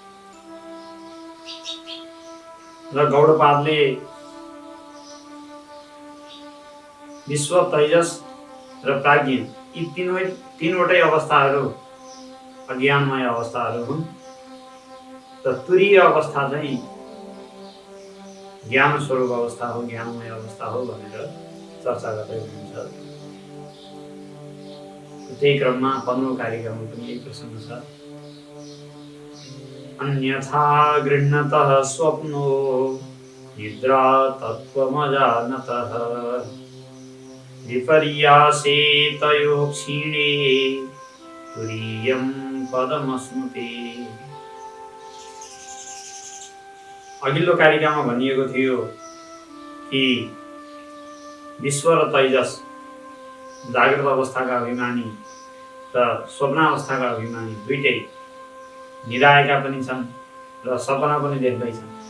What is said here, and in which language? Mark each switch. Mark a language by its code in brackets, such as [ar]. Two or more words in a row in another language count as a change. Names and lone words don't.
[ne] र गौडपादले विश्व, तैजस र प्राज्ञ यी तीनवटै अवस्थाहरू अज्ञानमय अवस्थाहरू हुन् र तुरीय अवस्था चाहिँ ज्ञान स्वरूप अवस्था हो, ज्ञानमय अवस्था हो भनेर चर्चा गर्दै हुनुहुन्छ। त्यही क्रममा 15औं कारिकामा पनि यही प्रसङ्ग छ। [sa] अन्यथा गृह्णतः स्वप्नो निद्रा तत्त्वमजानतः विपर्यासे तयो क्षीणे तुरीयं पदमश्नुते। [ne] अघिल्लो कारिकामा भनिएको थियो कि विश्व र तैजस जागृत अवस्थाका अभिमानी र स्वप्नावस्थाका अभिमानी दुईटै निराएका पनि छन् र सपना पनि देख्दैछन्।